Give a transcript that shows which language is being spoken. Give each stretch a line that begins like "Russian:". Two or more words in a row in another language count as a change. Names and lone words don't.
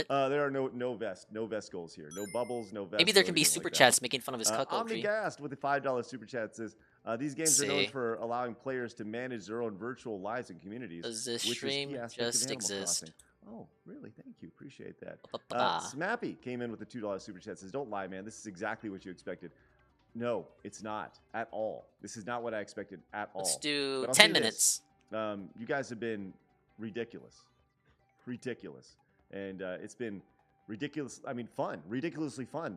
English: There are no vest goals here. No bubbles, no vest. Maybe there can be super chats making fun of his cuckoldry. Omnigast with the $5 super chat says, these games are known See. for allowing players to manage their own virtual lives and communities. Does this which is a stream key aspect of just Animal exist? Crossing. Oh, really? Thank you. Appreciate that. Ba-ba-ba. Smappy came in with the $2 super chat. Says, "Don't lie, man. This is exactly what you expected." No, it's not at all. This is not what I expected at all. Let's do But I'll 10 say this. minutes. You guys have been ridiculous, and it's been ridiculous. I mean, fun, ridiculously fun.